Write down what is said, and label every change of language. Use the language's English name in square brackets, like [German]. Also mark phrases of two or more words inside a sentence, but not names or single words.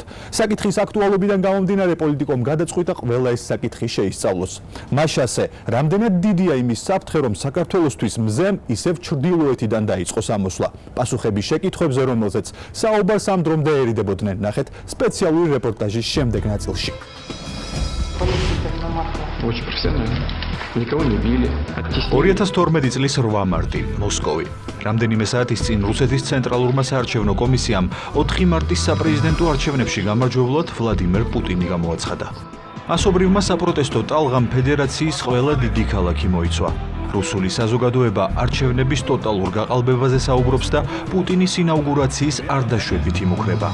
[Georgian] საკითხის აქტუალობიდან გამომდინარე პოლიტიკომ გადაწყვიტა ყველა ეს საკითხი შეისწავლოს. მაშასე, რამდენად დიდია იმის საფრთხე, რომ საქართველოსთვის მზემ ისევ ჩრდილოეთიდან დაიწყოს ამოსვლა. პასუხები შეკითხვებზე, რომელზეც საუბარს ამ დრომდე ერიდებოდნენ, ნახეთ სპეციალური რეპორტაჟის შემდეგ ნაწილში. [Russian] Очень профессионально. Никого не били. [Georgian] 2012 წლის 8 მარტი, მოსკოვი. რამდენიმე საათის წინ რუსეთის ცენტრალურმა საარჩევნო კომისიამ 4 მარტის საპრეზიდენტო არჩევნებში გამარჯვებულად ვლადიმერ პუტინი გამოაცხადა. მასობრივმა საპროტესტო ტალღამ ფედერაციის ყველა დიდი ქალაქი მოიცვა. რუსული საზოგადოება არჩევნების ტოტალურ გაყალბებაზე საუბრობს და პუტინის ინაუგურაციის არ დაშვებით იმუქრება.